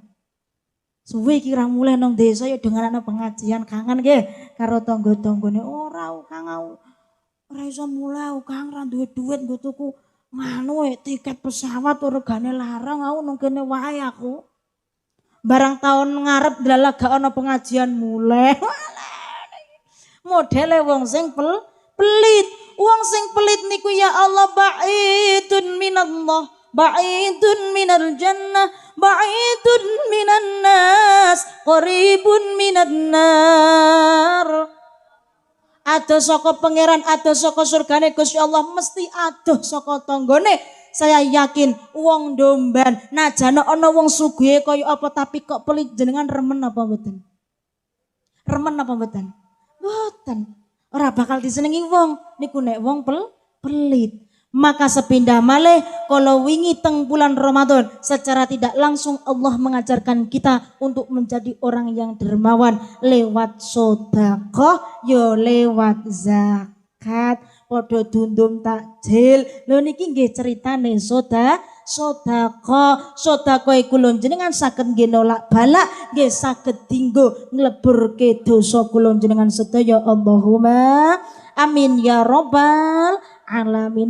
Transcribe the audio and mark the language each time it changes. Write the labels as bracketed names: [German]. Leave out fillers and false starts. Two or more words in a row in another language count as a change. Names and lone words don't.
[Javanese] Suwe iki ra mulai nang desa ya dengan ana pengajian kangen nggih karo tangga-tanggane ora Kang ora iso mulai Kang ra duwe duit nggo tuku nganu tiket pesawat regane larang aku nang kene wae aku. Barang tahun ngarep dalah gak ana pengajian mulai. Modele wong sing pelit. Wong sing pelit niku ya Allah [Arabic] بعيد من الله, بعيد من الجنة بعيد من الناس قريب من النار. [Javanese] Adoh saka pangeran, adoh saka surgane Gusti Allah, mesti adoh saka tanggane. [Indonesian] Saya yakin [Javanese] wong domban najane ana wong sugih kaya apa tapi kok pelit jenengan remen apa mboten? Remen apa mboten? Mboten. Ora bakal disenengi wong niku nek wong pelit. [Indonesian] Maka [Javanese] sepindah malih [Indonesian] kalau [Javanese] wingi teng [Indonesian] bulan Ramadan secara tidak langsung Allah mengajarkan kita untuk menjadi orang yang dermawan lewat sedekah yo lewat zakat [Javanese] padha dundum takjil. Lho niki nggih critane sedekah iku lho jenengan saged nggih nolak balak nggih saged dinggo ngleburke dosa kula jenengan sedaya [Arabic] اللهم آمين يا رب العالمين.